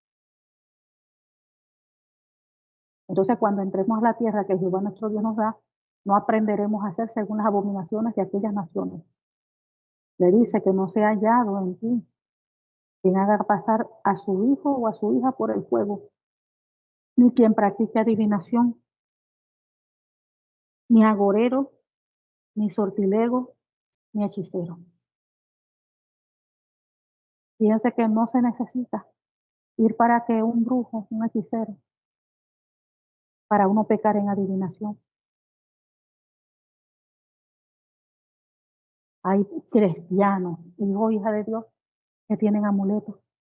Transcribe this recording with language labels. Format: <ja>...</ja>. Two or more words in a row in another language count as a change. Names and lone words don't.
<es>Entonces, cuando entremos a la tierra que Jehová nuestro Dios nos da, no aprenderemos a hacer según las abominaciones de aquellas naciones. Le dice que no sea hallado en ti quien haga pasar a su hijo o a su hija por el fuego, ni quien practique adivinación, ni agorero, ni sortilego, ni hechicero. Fíjense que no se necesita ir para que un brujo, un hechicero, para uno pecar en adivinación. Hay cristianos, hijos, hijas de Dios, que tienen amuletos.</es>